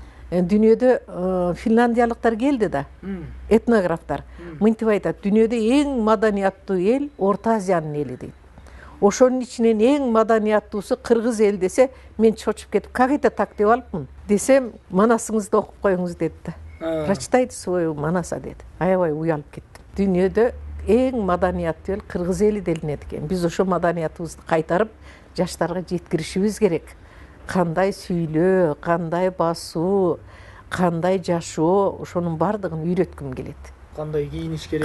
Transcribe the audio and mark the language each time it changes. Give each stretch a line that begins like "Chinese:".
Kyrgyz: Дүйнөдө финляндиялыктар келди да, этнографтар. Мынтип айтат, дүйнөдө эң маданияттуу эл Орто Азиянын эли дейт. Ошонун ичинен эң маданияттуусу кыргыз эл десе, мен чочуп кетип,
Russian: как это так
Kyrgyz: деп алыпмын. Десем, манасыңызды окуп коюңуз деди да.
Russian: Прочитайте свою манаса
Kyrgyz: деди. Аябай уялып кеттим. Дүйнөдө эң маданияттуу эл кыргыз эли делинет экен. Биз ошо маданиятыбызды кайтарып, жаштарга жеткиришибиз керек. Кандай сүйлөө, кандай басуу, кандай жашоо, ошонун бардыгын үйрөткүм келет. Кандай кийиниш керек?